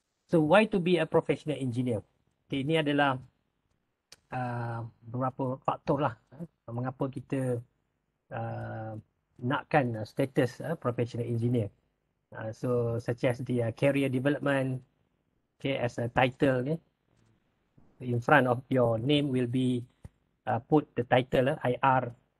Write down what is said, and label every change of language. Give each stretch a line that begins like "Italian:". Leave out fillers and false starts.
English: So why to be a professional engineer?
Malay: Okay, ini adalah beberapa faktor lah mengapa kita nakkan status professional engineer.
English: So such as the career development, okay, as a title ni, in front of your name will be put the title IR.